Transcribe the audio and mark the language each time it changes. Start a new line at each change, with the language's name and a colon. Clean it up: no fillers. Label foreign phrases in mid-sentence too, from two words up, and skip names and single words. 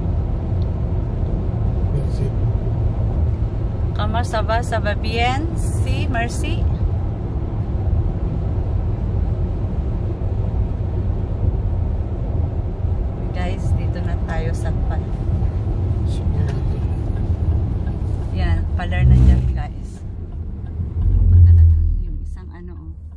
French: Merci. Comment ça va? Ça va bien? Si, merci.
Filipino: Guys, dito na tayo sa pan. Yan, color na dyan guys. Punta na doon yung isang ano oh.